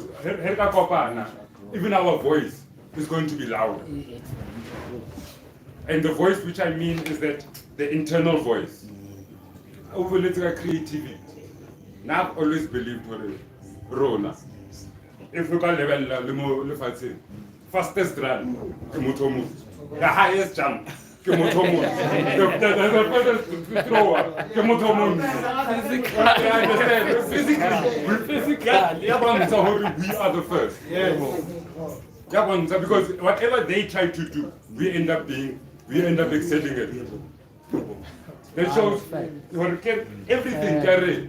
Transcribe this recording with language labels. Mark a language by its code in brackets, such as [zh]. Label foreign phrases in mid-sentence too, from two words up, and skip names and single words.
[en] Because even our voice is going to be louder. And the voice which I mean is that the internal voice. Over creativity. Now I've always believed rona. If we can level [st] le fatshe, [en] fastest run, [st] ke motho o mong. [en] The highest jump, [st] ke motho o mong. [en] The fastest thrower, [st] ke motho o mong. [en] I understand. Physically, we are the first. Yes. Because whatever they try to do, we end up excelling it. That shows everything carried.